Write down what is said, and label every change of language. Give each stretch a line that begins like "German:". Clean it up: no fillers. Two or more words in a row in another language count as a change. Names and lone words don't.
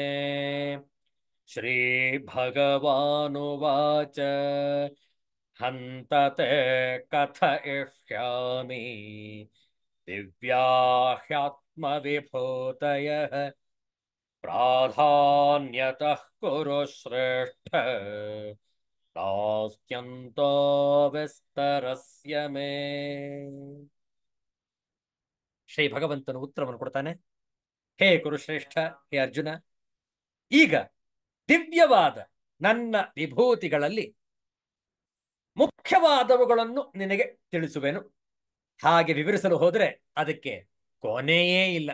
Sanskrit: ಶ್ರೀ ಭಗವಾನುವಾಚ ಹಂತತೆ ಕಥಯಿಷ್ಯಾಮಿ ದಿವ್ಯಾಹ್ಯಾತ್ಮ ವಿಭೂತಯಃ ಪ್ರಾಧಾನ್ಯತಃ ಕುರು ಶ್ರೇಷ್ಠ ನಾಸ್ತ್ಯಂತೋ ವಿಸ್ತರಸ್ಯ ಮೇ.
Kannada: ಶ್ರೀ ಭಗವಂತನು ಉತ್ತರವನ್ನು ಕೊಡ್ತಾನೆ. ಹೇ ಕುರುಶ್ರೇಷ್ಠ, ಹೇ ಅರ್ಜುನ, ಈಗ ದಿವ್ಯವಾದ ನನ್ನ ವಿಭೂತಿಗಳಲ್ಲಿ ಮುಖ್ಯವಾದವುಗಳನ್ನು ನಿನಗೆ ತಿಳಿಸುವೆನು. ಹಾಗೆ ವಿವರಿಸಲು ಹೋದರೆ ಅದಕ್ಕೆ ಕೊನೆಯೇ ಇಲ್ಲ.